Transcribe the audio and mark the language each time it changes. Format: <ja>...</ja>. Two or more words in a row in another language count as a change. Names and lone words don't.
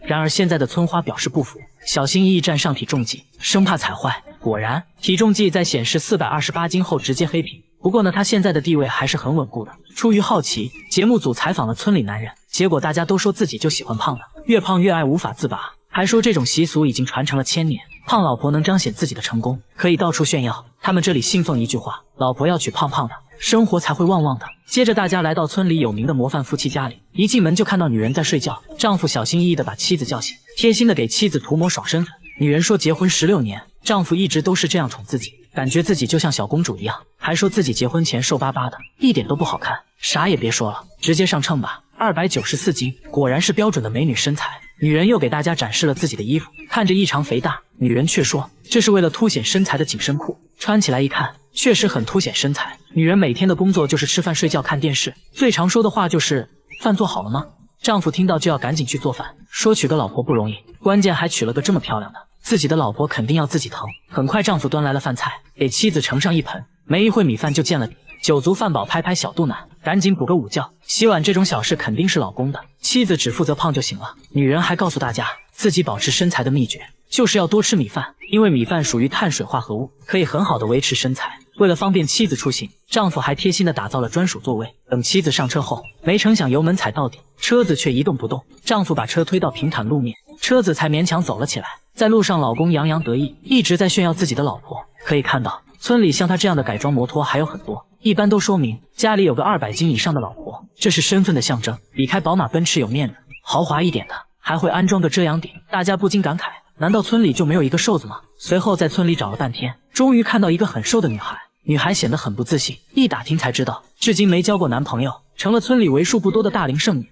<zh>然而现在的村花表示不服，小心翼翼站上体重計，生怕踩壞。果然，體重計在顯示428斤後直接黑屏。不過呢，他現在的地位還是很穩固的。出於好奇，節目組採訪了村裡男人，結果大家都說自己就喜歡胖的，越胖越愛，無法自拔，還說這種習俗已經傳承了1000年。胖老婆能彰顯自己的成功，可以到處炫耀。他們這裡信奉一句話：老婆要娶胖胖的，生活才會旺旺的。接着大家來到村裡有名的模範夫妻家裡，一進門就看到女人在睡覺，丈夫小心翼翼地把妻子叫醒，貼心地給妻子塗抹爽身粉。女人說結婚16年，丈夫一直都是這樣寵自己，感覺自己就像小公主一樣，還說自己結婚前瘦巴巴的，一點都不好看。啥也別說了，直接上秤吧，294斤，果然是標準的美女身材。女人又給大家展示了自己的衣服，看着異常肥大，女人卻說這是為了凸顯身材的緊身褲，穿起來一看確實很凸顯身材。女人每天的工作就是吃飯睡覺看電視，最常說的話就是飯做好了嗎？丈夫聽到就要趕緊去做飯，說娶個老婆不容易，關鍵還娶了個這麼漂亮的，自己的老婆肯定要自己疼。很快丈夫端來了飯菜，給妻子盛上一盆，沒一會米飯就見了底。酒足飯飽，拍拍小肚腩，趕緊補個午覺。洗碗這種小事肯定是老公的，妻子只負責胖就行了。女人還告訴大家，自己保持身材的秘訣就是要多吃米飯，因為米飯屬於碳水化合物，可以很好的維持身材。為了方便妻子出行，丈夫還貼心的打造了專屬座位。等妻子上車後，沒成想油門踩到底，車子卻一動不動。丈夫把車推到平坦路面，車子才勉強走了起來。在路上，老公洋洋得意，一直在炫耀自己的老婆。可以看到，村裡像他這樣的改裝摩托還有很多，一般都說明家裡有個200斤以上的老婆，這是身份的象徵，比開寶馬奔馳有面子。豪華一點的還會安裝個遮陽頂，大家不禁感慨，難道村裡就沒有一個瘦子嗎？隨後在村裡找了半天，終於看到一個很瘦的女孩。女孩顯得很不自信，一打聽才知道至今沒交過男朋友，成了村裡為數不多的大齡剩女。</zh>